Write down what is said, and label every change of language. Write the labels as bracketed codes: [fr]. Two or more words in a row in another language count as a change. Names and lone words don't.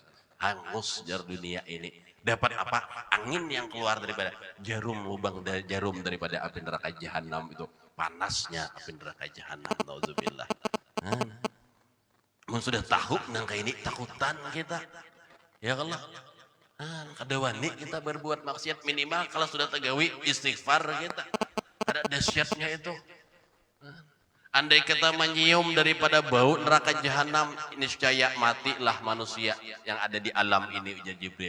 [bjn] Hangus jar dunia ini. Dapat apa? Angin yang keluar daripada jarum, lubang jarum daripada api neraka jahanam itu. Panasnya api neraka jahanam. Nauzubillah. Sudah tahu nangka ini takutan kita. Ya Allah. Kada wani kita berbuat maksiat, minimal kalau sudah tegawi istighfar kita. Ada dahsyatnya itu. Andai kita menyium daripada bau neraka jahanam, niscaya matilah manusia yang ada di alam ini ujar Jibril.